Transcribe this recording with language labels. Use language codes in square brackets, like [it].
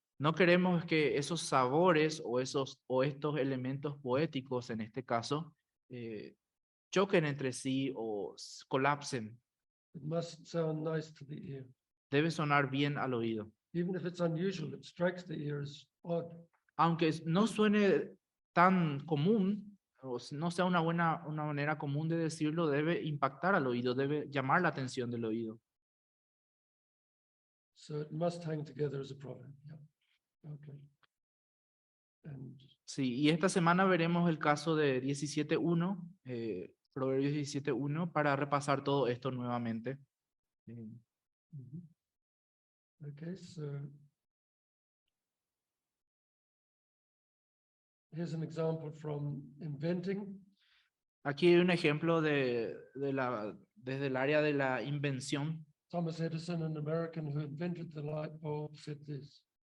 [es] No queremos que esos sabores o estos elementos poéticos, en este caso, choquen entre sí o colapsen. [en] It must sound nice to the ear. [es] Debe sonar bien al oído. [en] Even if it's unusual, it strikes the ear as odd. [es] Aunque no suene tan común, o no sea una manera común de decirlo, debe impactar al oído, debe llamar la atención del oído. [en] So it must hang together as a proverb. Yeah. Okay. And [es] Sí, y esta semana veremos el caso de 17.1, Proverbios 17.1, para repasar todo esto nuevamente. [en] okay, so here's an example from inventing. [es] Aquí hay un ejemplo desde el área de la invención. [en] Thomas Edison, an American who invented the light bulb, said this.